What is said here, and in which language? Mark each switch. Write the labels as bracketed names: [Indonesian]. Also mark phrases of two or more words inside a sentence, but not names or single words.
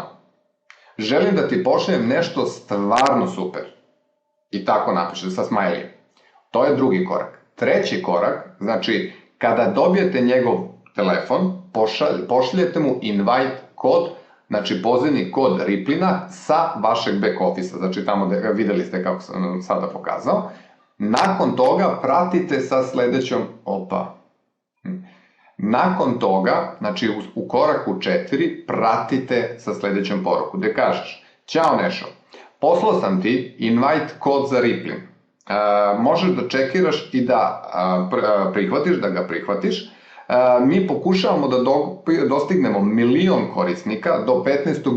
[Serbian] Želim da ti pošaljem nešto stvarno super. I tako napišete sa smajlijem. To je drugi korak. Treći korak, znači kada dobijete njegov telefon, pošaljete mu invite kod, znači pozivni kod Riplina sa vašeg [English] back office- [Serbian] a, znači tamo gde videli ste kako sam sada pokazao. Nakon toga pratite sa sledećom, nakon toga, znači u koraku 4, pratite sa sledećom poruku, gde kažeš, ćao Nešo, poslao sam ti invite kod za Riplin, možeš da čekiraš i da ga prihvatiš, mi pokušavamo da dostignemo 1.000.000 korisnika do 15.